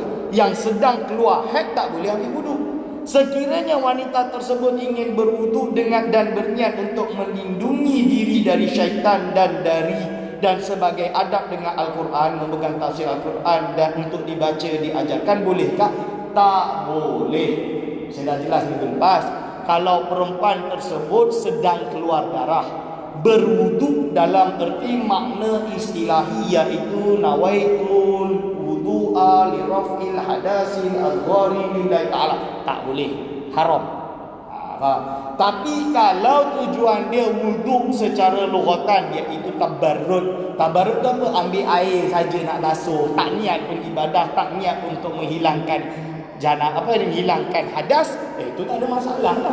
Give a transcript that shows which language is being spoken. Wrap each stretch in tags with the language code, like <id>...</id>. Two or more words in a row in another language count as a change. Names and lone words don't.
<ms>Yang sedang keluar haid tak boleh ambil wudu. Sekiranya wanita tersebut ingin berwudu dengan dan berniat untuk melindungi diri dari syaitan dan sebagai adab dengan Al-Quran, memegang tafsir Al-Quran dan untuk dibaca diajarkan, bolehkah? Tak boleh. Saya dah jelas minggu lepas. Kalau perempuan tersebut sedang keluar darah, berwudu dalam erti makna istilahi, iaitu</ms> <ar>نويت الوضوء لرفع الحدث الأصغر لله تعالى.</ar> <ms>Tak boleh, haram. Tapi kalau tujuan dia wuduk secara lughatan, iaitu tabarrud. Tabarrud tu apa? Ambil air saja nak basuh, tak niat pun ibadah, tak niat untuk menghilangkan menghilangkan hadas, itu tak ada masalah lah.</ms>